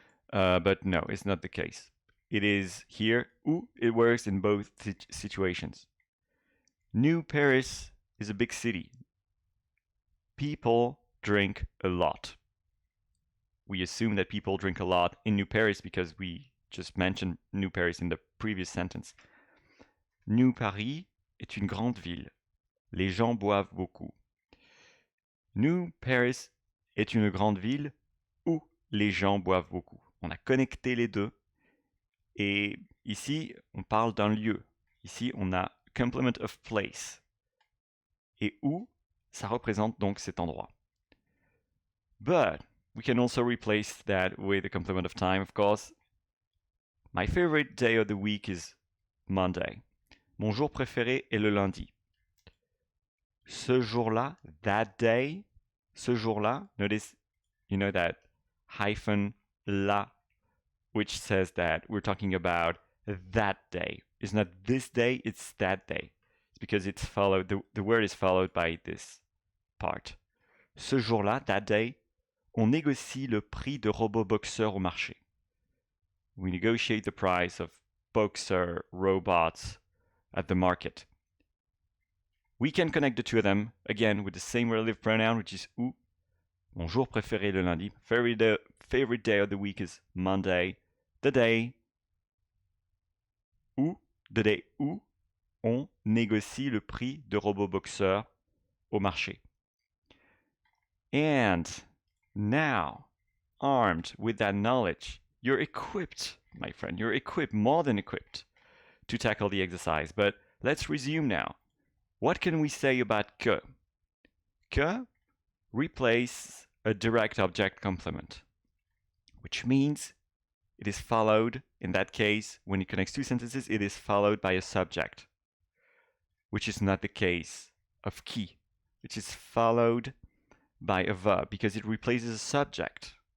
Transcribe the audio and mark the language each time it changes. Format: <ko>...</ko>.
<en>But no, it's not the case. It is here, ou, it works in both situations. New Paris is a big city. People drink a lot. We assume that people drink a lot in New Paris because we just mentioned New Paris in the previous sentence.</en> <fr>New Paris est une grande ville. Les gens boivent beaucoup. New Paris est une grande ville où les gens boivent beaucoup. On a connecté les deux. Et ici, on parle d'un lieu. Ici, on a</fr> <en>complement of place.</en> <fr>Et où, ça représente donc cet endroit.</fr> <en>But we can also replace that with a complement of time, of course. My favorite day of the week is Monday.</en> <fr>Mon jour préféré est le lundi. Ce jour-là,</fr> <en>that day,</en> <fr>ce jour-là,</fr> <en>notice, you know that hyphen la, which says that we're talking about that day. It's not this day, it's that day. It's because it's followed, the word is followed by this part.</en> <fr>Ce jour-là,</fr> <en>that day,</en> <fr>on négocie le prix de robot boxeur au marché.</fr> <en>We negotiate the price of boxer robots at the market. We can connect the two of them, again, with the same relative pronoun, which is où.</en> <fr>Mon jour préféré le lundi.</fr> <en>Favorite day of the week is Monday. The day</en> <fr>où on négocie le prix de robot boxeur au marché.</fr> <en>And now, armed with that knowledge, you're equipped, my friend, you're equipped, more than equipped, to tackle the exercise. But let's resume now. What can we say about que? Que replace a direct object complement, which means it is followed, in that case, when it connects two sentences, it is followed by a subject, which is not the case of qui, which is followed by a verb because it replaces a subject.</en>